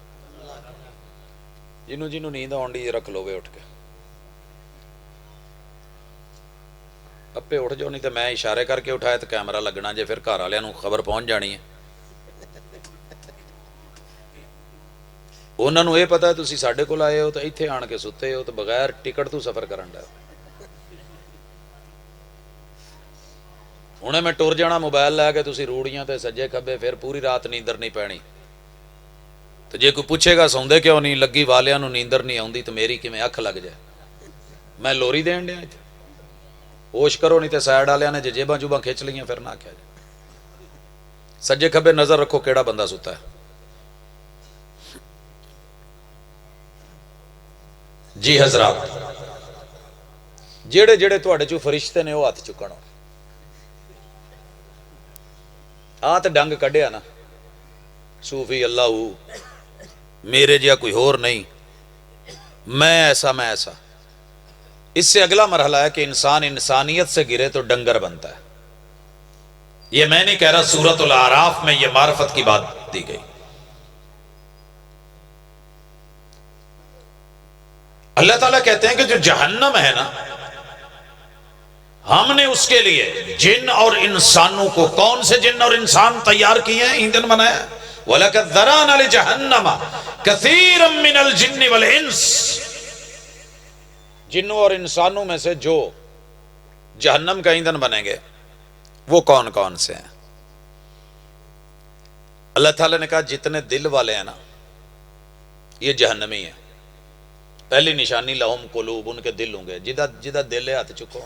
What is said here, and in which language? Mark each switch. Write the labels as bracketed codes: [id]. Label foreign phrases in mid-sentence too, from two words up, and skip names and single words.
[pa] جنوں جنوں نیند آنڈی رکھ لو گے اٹھ کے، اپے اٹھ جاؤ، نہیں تو میں اشارے کر کے اٹھایا تو کیمرہ لگنا جے، پھر گھر والوں کو خبر پہنچ جانی ہے۔ انہوں نے یہ پتا ہے تسی ساڈے کول آئے ہو تو ایتھے آن کے ستے ہو تو بغیر ٹکٹ تو سفر کرن دا۔ ہنے میں ٹر جانا موبائل لے کے، تسی روڑیاں تے سجے کھبے، پھر پوری رات نیندر نہیں پینی۔ تو جے کوئی پوچھے گا سوندے کیوں نہیں، لگی والیاں نو نیندر نہیں آوندی تو میری کیویں اکھ لگ جائے؟ میں لوری دین دیا ایتھے؟ ہوش کرو، نہیں تے سائڈ والے نے جیباں جوباں کھچ لیاں پھر نہ کیا جائے۔ سجے کھبے نظر رکھو کیڑا بندہ ستا ہے۔ جی حضرات، جڑے جڑے تواڈے چوں فرشتے نے وہ ہاتھ چکن۔ آ تے ڈنگ کڈیا نا صوفی اللہ میرے جہا کوئی ہور نہیں، میں ایسا میں ایسا۔ [ur] اس سے اگلا مرحلہ ہے کہ انسان انسانیت سے گرے تو ڈنگر بنتا ہے۔ یہ میں نہیں کہہ رہا، سورۃ الاعراف میں یہ معرفت کی بات دی گئی۔ اللہ تعالیٰ کہتے ہیں کہ جو جہنم ہے نا، ہم نے اس کے لیے جن اور انسانوں کو، کون سے جن اور انسان تیار کیے ہیں، ایندھن بنایا۔ [ar] وَلَقَدْ ذَرَأْنَا لِجَهَنَّمَ كَثِيرًا مِّنَ الْجِنِّ وَالْإِنسِ، [ur] جنوں اور انسانوں میں سے جو جہنم کا ایندھن بنیں گے وہ کون کون سے ہیں؟ اللہ تعالیٰ نے کہا جتنے دل والے ہیں نا یہ جہنمی ہیں۔ پہلی نشانی [ar] لہم قلوب، [ur] ان کے دل ہوں گے، [pa] جدہ دل ہے ہاتھ چکو۔